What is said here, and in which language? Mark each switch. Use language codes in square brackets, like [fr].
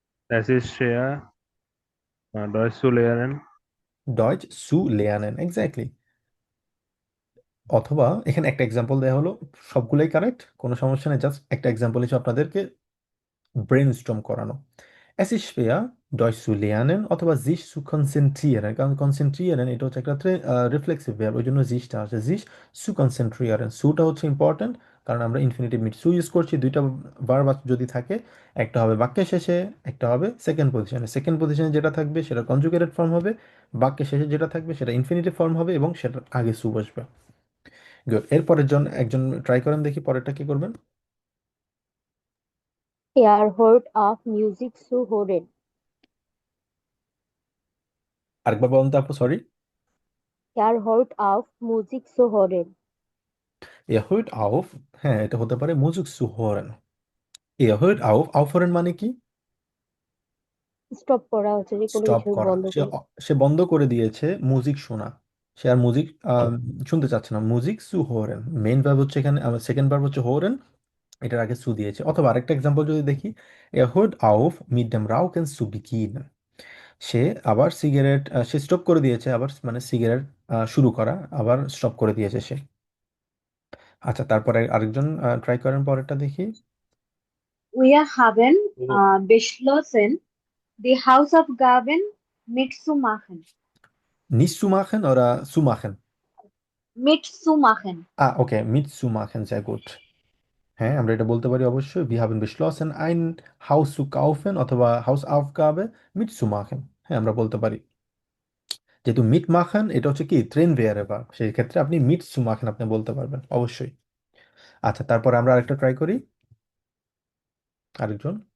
[de] Es ist schwer, Deutsch zu lernen. [bn] Deutsch সু লেয়ানেন, exactly. অথবা এখানে একটা এক্সাম্পল দেওয়া হলো, সবগুলোই কারেক্ট, কোনো সমস্যা নেই, জাস্ট একটা এক্সাম্পল হিসেবে আপনাদেরকে ব্রেনস্টর্ম করানো। [de] Es ist schwer, Deutsch zu lernen [bn] অথবা [de] sich zu konzentrieren, [bn] কারণ কনসেন্ট্রিয়ারেন এটা হচ্ছে একটা রিফ্লেক্সিভ ভার্ব, ওই জন্য জিসটা আছে, [de] sich zu konzentrieren, [bn] সুটা হচ্ছে ইম্পর্টেন্ট, কারণ আমরা ইনফিনিটিভ মিট সু ইউজ করছি, দুইটা ভার্ব যদি থাকে, একটা হবে বাক্যের শেষে, একটা হবে সেকেন্ড পজিশনে। সেকেন্ড পজিশনে যেটা থাকবে সেটা কনজুগেটেড ফর্ম হবে, বাক্যের শেষে যেটা থাকবে সেটা ইনফিনিটিভ ফর্ম হবে, এবং সেটার আগে সু বসবে। গুড, এরপরের জন একজন ট্রাই করেন দেখি পরেরটা কি করবেন। [de] Er hört auf, Musik zu hören. [bn] আরেকবার বলুন তো আপু, sorry. [de] Er hört auf, Musik zu hören. Er hört auf, [bn] হ্যাঁ এটা হতে পারে [de] Musik zu hören। Er hört auf, aufhören [bn] মানে কি? স্টপ করা হচ্ছে, যে কোনো স্টপ কিছু করা, বন্ধ করে। সে বন্ধ করে দিয়েছে মিউজিক শোনা, সে আর মিউজিক শুনতে চাচ্ছে না। মিউজিক সু হোরেন, মেইন ভার্ব হচ্ছে এখানে, সেকেন্ড ভার্ব হচ্ছে হোরেন, এটার আগে সু দিয়েছে। অথবা আরেকটা এক্সাম্পল যদি দেখি, [de] er hört auf mit dem Rauchen zu beginnen, [bn] সে আবার সিগারেট, সে স্টপ করে দিয়েছে, আবার মানে সিগারেট শুরু করা, আবার স্টপ করে দিয়েছে সে। আচ্ছা, তারপরে আরেকজন ট্রাই করেন, পরেরটা দেখি। [de] Wir haben beschlossen, die Hausaufgaben mitzumachen. Nicht zu machen oder zu machen? Mitzumachen. ওকে, mitzumachen, sehr gut। [bn] হ্যাঁ, আমরা এটা বলতে পারি অবশ্যই, [de] wir haben beschlossen ein Haus zu kaufen [bn] অথবা [de] Hausaufgabe mitzumachen। [bn] হ্যাঁ, আমরা বলতে পারি, যেহেতু mitmachen এটা হচ্ছে কি ট্রেন ভেয়ারে বা, সেই ক্ষেত্রে আপনি mitzumachen আপনি বলতে পারবেন অবশ্যই। আচ্ছা, তারপরে আমরা আরেকটা ট্রাই করি, আরেকজন।